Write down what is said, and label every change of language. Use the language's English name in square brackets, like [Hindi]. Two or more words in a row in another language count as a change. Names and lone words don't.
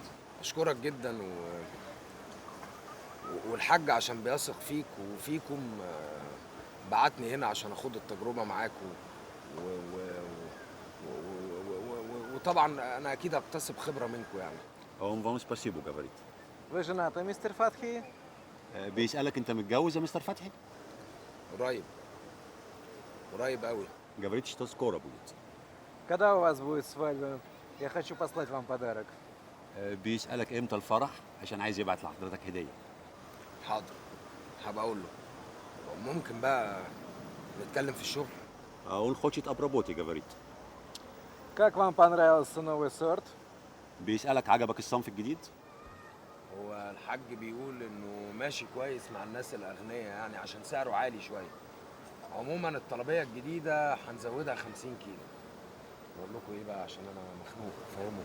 [Arabic] اشكرك جدا والحاج عشان بيثق فيك وفيكم بعتني هنا عشان اخد التجربه معاكم وطبعا انا اكيد هكتسب خبره منكم يعني. On vamos [Russian] спасибо говорит. Вы женаты, мистер Фатхи? [Arabic] بيسألك انت متجوز يا مستر فتحي؟ قريب قوي. [Russian] Говорит, что скоро будет. Когда у вас будет свадьба? Я хочу послать вам подарок. [Arabic] بيسألك امتى الفرح عشان عايز يبعت لحضرتك هدية. حاضر، هبقى اقول له. ممكن بقى نتكلم في الشغل؟ [Russian] Он хочет об работе, говорит. Как вам понравился новый сорт? [Arabic] بيسألك عجبك الصنف الجديد؟ هو الحاج بيقول انه ماشي كويس مع الناس الاغنياء يعني عشان سعره عالي شويه. عموما الطلبيه الجديده هنزودها 50 كيلو. بقول لكم ايه بقى عشان انا مخنوق فاهموا.